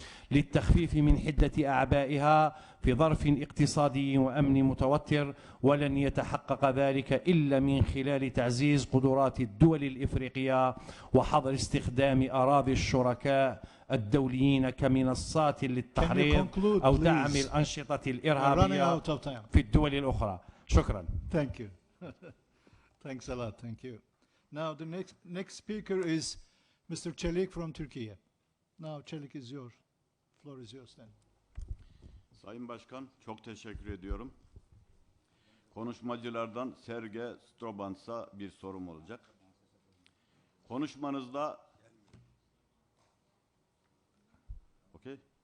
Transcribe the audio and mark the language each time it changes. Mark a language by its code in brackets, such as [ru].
[ar] للتخفيف من حدة أعبائها في ظرف اقتصادي وأمني متوتر، ولن يتحقق ذلك إلا من خلال تعزيز قدرات الدول الإفريقية وحظر استخدام أراضي الشركاء الدوليين كمنصات للتحريض أو دعم الأنشطة الإرهابية في الدول الأخرى. شكرا. [en] Thank you. Thanks a lot. Thank you. Now the next speaker is Mr. Çelik from Turkey. Now Çelik is yours. Floor is yours then. [tr] Sayın Başkan, çok teşekkür ediyorum. Konuşmacılardan Serge Strobans'a bir sorum olacak. Konuşmanızda Okay.